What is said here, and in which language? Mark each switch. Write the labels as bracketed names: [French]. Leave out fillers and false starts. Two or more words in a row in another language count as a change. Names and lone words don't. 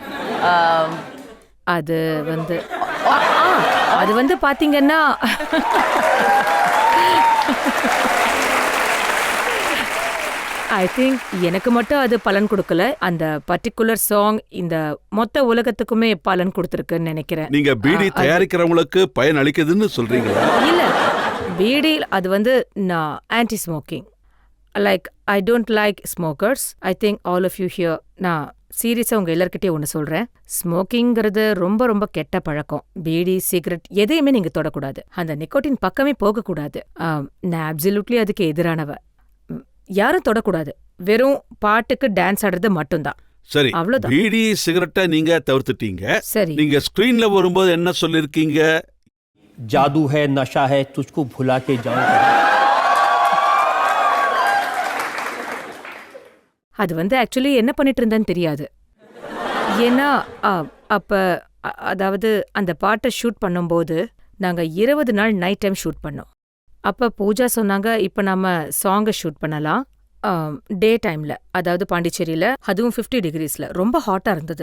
[Tamil] அது வந்து அது வந்து பாத்தீங்கன்னா [English] I think [Tamil] எனக்கு மட்டும் அது பலன் கொடுக்கல, அந்த [English] particular song [Tamil] இந்த மொத்த உலகத்துக்குமே பலன் கொடுத்துருக்குன்னு நினைக்கிறேன். நீங்க பீடி தயாரிக்கிறவங்களுக்கு பயன் அளிக்குதுன்னு சொல்றீங்களா? இல்ல, பீடி அது வந்து நான் [English] anti smoking. Like I don't like smokers. I think all of you here. [Tamil] நான் சீரியஸா உங்க எல்லார்கிட்டயும் ஒன்று சொல்றேன். ஸ்மோக்கிங்கிறது ரொம்ப ரொம்ப கெட்ட பழக்கம். பீடி, சிகரெட் எதையுமே நீங்க தொடக்கூடாது. அந்த நிக்கோட்டின் பக்கமே போகக்கூடாது. நான் அப்சல்யூட்லி அதுக்கு எதிரானவ. யாரும் தொடக்கூடாது. வெறும் பாட்டுக்கு டான்ஸ் ஆடுறது மட்டும்தான். சரி, அவ்வளவுதான். பீடி சிகரெட்டை நீங்க தவிர்த்துட்டீங்க. சரி, நீங்க ஸ்கிரீன்ல வரும்போது என்ன சொல்லிருக்கீங்க? [Hindi] जादू है नशा है तुझको भुला के जाऊंगा. [Tamil] அது வந்து ஆக்சுவலி என்ன பண்ணிட்டு இருந்தேன்னு தெரியாது. ஏன்னா அப்ப அதாவது அந்த பாட்டை ஷூட் பண்ணும்போது நாங்க 20 நாள் [English] night time [Tamil] ஷூட் பண்ணோம். அப்ப பூஜா சொன்னாங்க, இப்ப நம்ம சாங்கை ஷூட் பண்ணலாம் [English] day time, [Tamil] அதாவது பாண்டிச்சேரியில, அதுவும் 50 டிகிரிஸ்ல ரொம்ப ஹாட்டா இருந்தது.